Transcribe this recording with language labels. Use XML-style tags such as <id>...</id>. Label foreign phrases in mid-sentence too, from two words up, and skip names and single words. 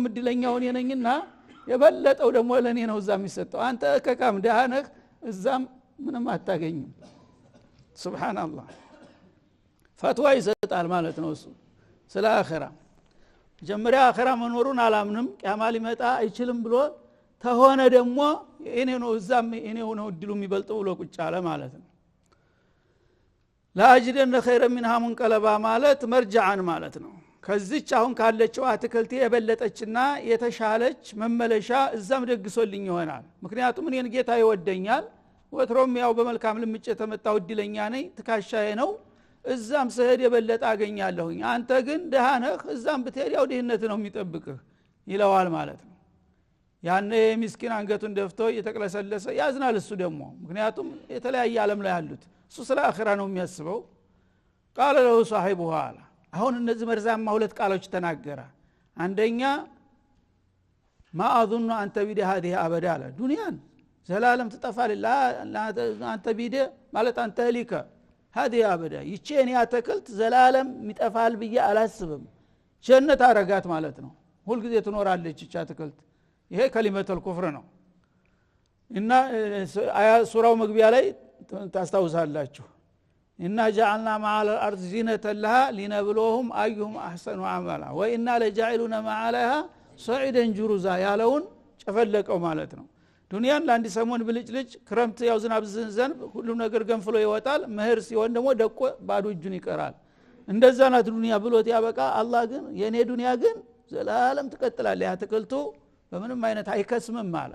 <am>እድለኛው እኔ ነኝና የበለጠው ደግሞ ለኔ ነው እዛ የሚሰጠው አንተ ከካም ደሃነህ እዛም ምንም አታገኝም ሱብሃንአላህ ፈትዋ ይሰጣል ማለት ነው እሱ ስለ አኺራ ጀመሪያ አኺራ መኖሩን አላምንም ቂያማ ሊመጣ አይችልም ብሎ ተሆነ ደግሞ እኔ ነው እዛም እኔው ነው እድሉ የሚበልጠው ብሎ ቁጭ አለ ማለት ነው</am> <ar>لأجدن خيرا منها منقلبا</ar> <am>ማለት መርጃዓን ማለት ነው ከዚች አሁን ካለችው አትክልቴ የበለጠችና የተሻለች መመለሻ እዛም ደግሶልኝ ይሆናል ምክንያቱም እኔን ጌታ ይወደኛል ወትሮም ያው በመልካም ልምጭ ተመጣው እድለኛ ነኝ ትካሻዬ ነው እዛም ሰሄድ የበለጠ አገኛለሁኝ አንተ ግን ደሃነህ እዛም ብትሄድ ያው ድህነት ነው የሚጠብቅህ ይለዋል ማለት ነው ያኔ ምስኪን አንገቱን ደፍቶ እየተቀለሰለሰ ያዝናል እሱ ደግሞ ምክንያቱም የተለያየ ዓለም ላይ ያሉት እሱ ስለ አኺራ ነው የሚያስበው</am> <ar>قال له صاحبه</ar> <am>አሁን እነዚህ መርዛማ ሁለት ቃሎች ተናገረ አንደኛ</am> <ar>ما اظن انت بيد هذه ابدا</ar> <am>አለ ዱንያን ዘላለም ትጠፋለህ አንተ ቢደ ማለት አንተ ሊከ</am> <ar>هذه ابدا</ar> <am>ይቼን ያተክልት ዘላለም የሚጠፋል ብዬ አላስብም ጀነት አረጋት ማለት ነው ሁሉ ጊዜ ትኖራለች እቻ ተክልት ይሄ ከሊመተል ኩፍር ነው እና ሱራው መግቢያ ላይ ታስታውሳላችሁ እና</am> <ar>جعلنا مع الارض زينة لها لنبلوهم ايهم احسن عملا وإنا لجاعلون ما عليها صعيدا جرزا</ar> <am>ያለውን ጨፈለቀው ማለት ነው ዱንያን ለአንድ ሰሞን ብልጭልጭ ክረምት ያው ዝናብ ዘንዘን ሁሉ ነገር ገንፍሎ ይወጣል መህር ሲሆን ደግሞ ደቆ ባዶ እጁን ይቀራል እንደዛ ናት ዱንያ ብሎት ያበቃ አላህ ግን የኔ ዱንያ ግን ዘላለም ትቀጥላለች ያ ተከልቶ በምንም አይነት አይከስምም አለ</am>